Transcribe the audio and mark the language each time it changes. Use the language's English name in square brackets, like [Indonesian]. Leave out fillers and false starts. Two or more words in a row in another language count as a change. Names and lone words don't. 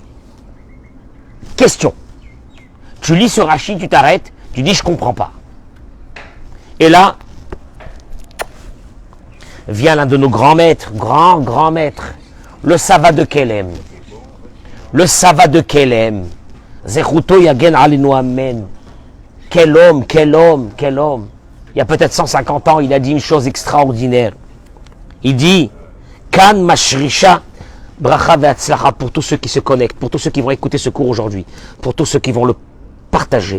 [French] Question. Tu lis ce Rachid, tu t'arrêtes, tu dis je comprends pas. Et là, vient l'un de nos grands maîtres, grand maître, le Sava de Kelem. Le Sava de Kelem. [Hebrew] Zechuto yagen alinu amen. [French] Quel homme, quel homme, quel homme. Il y a peut-être 150 ans, il a dit une chose extraordinaire. Il dit, [Hebrew] Kan mashrisha bracha ve'atzlacha, [French] pour tous ceux qui se connectent, pour tous ceux qui vont écouter ce cours aujourd'hui, pour tous ceux qui vont le partager.